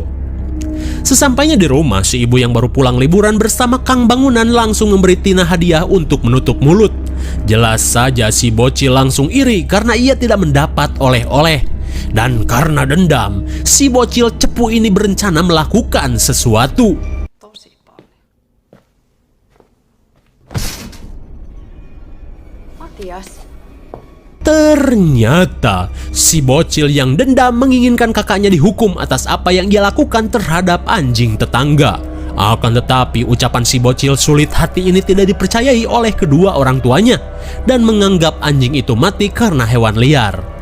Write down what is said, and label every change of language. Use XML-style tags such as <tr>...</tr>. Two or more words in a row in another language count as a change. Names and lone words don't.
<id>Sesampainya di rumah, si ibu yang baru pulang liburan bersama Kang Bangunan langsung memberi Tina hadiah untuk menutup mulut. Jelas saja si bocil langsung iri karena ia tidak mendapat oleh-oleh. Dan karena dendam, si bocil cepu ini berencana melakukan sesuatu.</id> <fi>Tosi paljon. Matias.</fi> <id>Ternyata si bocil yang dendam menginginkan kakaknya dihukum atas apa yang ia lakukan terhadap anjing tetangga. Akan tetapi ucapan si bocil sulit hati ini tidak dipercayai oleh kedua orang tuanya dan menganggap anjing itu mati karena hewan liar.</id>